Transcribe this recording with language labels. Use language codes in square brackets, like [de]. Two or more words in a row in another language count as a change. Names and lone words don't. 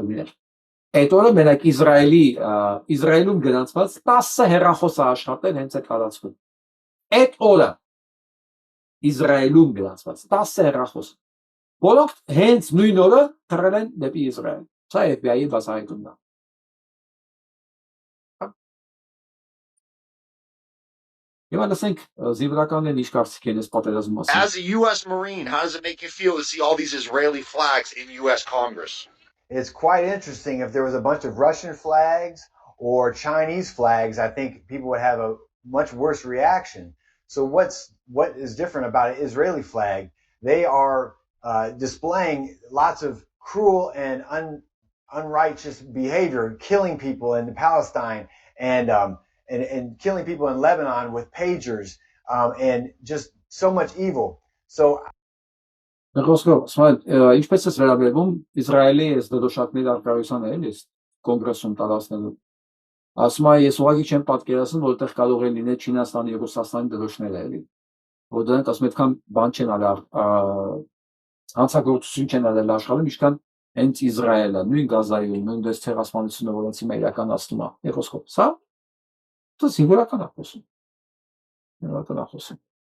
[hy] լինել։ Այդ օրը մենակ Իսրայելում գրանցված 10 հեռախոս աշխատել հենց այդ տարածքում։ Այդ օրը Իսրայելում գրանցված 10 հեռախոս, որոնք հենց նույն օրը թռել են դեպի Իսրայել։ Սա FBI-ի բացահայտումն է։ Հիմա լսենք զինվորականներն ինչ կարծիք են այս պատերազմի մասին։ [en] As a U.S. Marine, how does it make you feel to see all these Israeli flags in U.S. Congress? It's quite interesting. If there was a bunch of Russian flags or Chinese flags, I think people would have a much worse reaction. So what is different about an Israeli flag? They are displaying lots of cruel and unrighteous behavior, killing people in Palestine and killing people in Lebanon with pagers and just so much evil. So [hy] ինչպես է վերաբերվում Իսրայելի այս դրոշակների արկայությանը էլի կոնգրեսում տարածնելու։ Ասում է ես ուղղակի չեմ պատկերացնում, որտեղ կարող է լինել Չինաստանի եւ Ռուսաստանի դրոշները էլի։ Որ դրանք ասում այդքան բան չեն արել, հանցագործություն չեն արել աշխարհում, ինչքան հենց Իսրայելը, նույն Գազայում, նույն դες ցեղասպանությունը, որոնց հիմա իրականացնում է։ Եղոսկոպ, սա դա զինվորական է խոսում։ Զինվորական է խոսում։